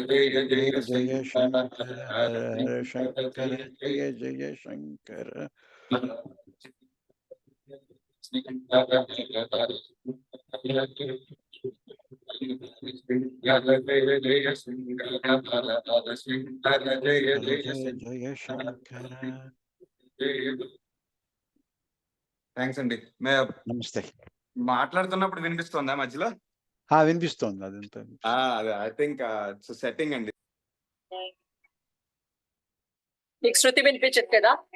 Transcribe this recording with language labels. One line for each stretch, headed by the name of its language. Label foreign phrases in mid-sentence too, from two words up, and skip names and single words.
Sanskrit: जय शङ्कर हरे शङ्कर जय जय शङ्कर. जय शङ्कर.
Telugu: థ్యాంక్స్ అండి. నమస్తే. మాట్లాడుతున్నప్పుడు వినిపిస్తుందా మధ్యలో? వినిపిస్తోంది. అదంతా
English: I think it's setting అండి.
Telugu: మీకు శృతి వినిపించదు కదా?